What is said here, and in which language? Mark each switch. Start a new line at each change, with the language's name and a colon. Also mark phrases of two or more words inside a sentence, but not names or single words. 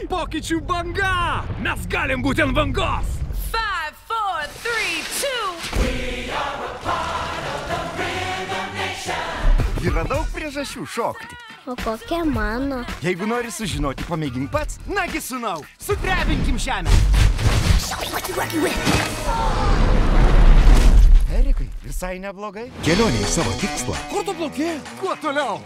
Lithuanian: Pokyčių banga! Mes galim būti ant bangos! 5, 4, 3, 2.
English: We are a part of the Rhythm Nation.
Lithuanian: Yra daug priežasčių šokti. O kokia mano? Jeigu nori sužinoti, pamėgink pats. Nagi, sūnau, sudrebinkim žemę. Erikai, visai neblogai. Kelionė į savo tikslą Kur tu plauki? Kuo toliau?